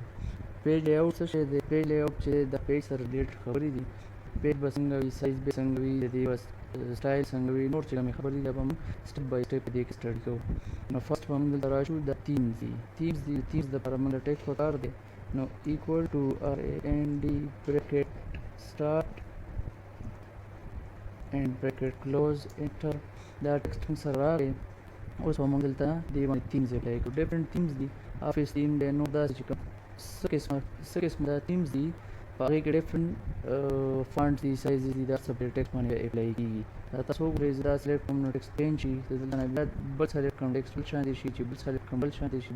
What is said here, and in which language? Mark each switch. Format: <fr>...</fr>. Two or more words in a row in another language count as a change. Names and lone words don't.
<en>page layout</en> <ps>څه شی دی؟</ps> <en>page layout</en> <ps>چې د پیج سره ریلیټډ خبرې دي. پیج به څنګه وي، سایز به څنګه وي، د دې سټایل څنګه وي، نور چې کومې خبرې دي به موږ</ps> <en>step by step</en> <ps>په دې کې سټډي کوو. نو فرسټ به موږ دلته راشو، د تیمز دي. تیمز دپاره موږ ټیکس پکار دی.</ps> <en>نو equal to RAND bracket start and bracket close enter.</en> <ps>دا ټیکسټ موږ سره راغی. اوس به موږ دلته دې باندې تیمز اپلای کړو.</ps> <en>different themes</en> <ps>دي،</ps> <en>office theme</en> <ps>دی، نور داسې چې کوم څه قسمه دا تیمز دي په هغې کې</ps> <en>different fonts</en> <ps>دي، سایزز دي، دا څه په ټیکسټ باندې اپلای کېږي. دا تاسو وګورئ، زه دا سلیکټ کړم نو ټیکسټ پین شي، زه دلته نه بیا بل سلیکټ کړم ټیکسټ بل شانتې شي، چې بل سلیکټ کړم بل شانتې شي.</ps>